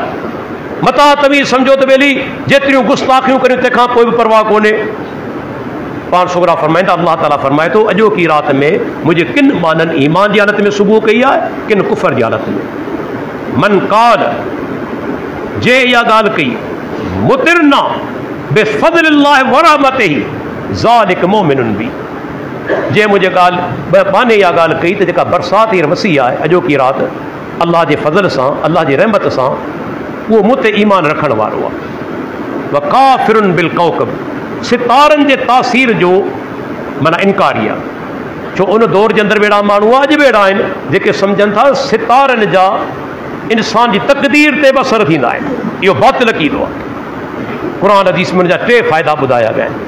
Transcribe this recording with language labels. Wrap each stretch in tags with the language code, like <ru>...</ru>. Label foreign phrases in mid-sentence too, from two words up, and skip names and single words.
<sd>मता तव्हीं सम्झो त ॿेली जेतिरियूं गुस्ताखियूं करियूं तंहिंखां पोइ बि परवाह कोन्हे। पाण सुगरा फरमाईंदा, अल्लाह ताला फरमाए थो अॼो की राति में मुंहिंजे किन माननि ईमान जी हालत में सुबुह कई आहे, किन कुफर जी हालत में।</sd> <ar>من قال,</ar> <sd>जे इहा ॻाल्हि कई</sd> <ar>مطرنا بفضل الله ورحمته ذلك مؤمن بي,</ar> <sd>जे मुंहिंजे बाने इहा ॻाल्हि कई त जेका बरसाति हींअर वसी आहे अॼो की राति, अल्लाह जे फज़ल सां, अल्लाह जी रहमत सां, उहो मूं ते ईमान रखण वारो आहे।</sd> <ar>وكافر بالكوكب,</ar> <sd>सितारनि जे तासीर जो माना इनकारी आहे। छो उन दौर जे अंदरि अहिड़ा माण्हू अॼु बि अहिड़ा आहिनि जेके सम्झनि था सितारनि जा इंसान जी तक़दीर ते बि असर थींदा आहिनि। इहो बातिल अक़ीदो आहे। क़ुरान हदीस में हुन जा 3 फ़ाइदा ॿुधाया विया आहिनि।</sd>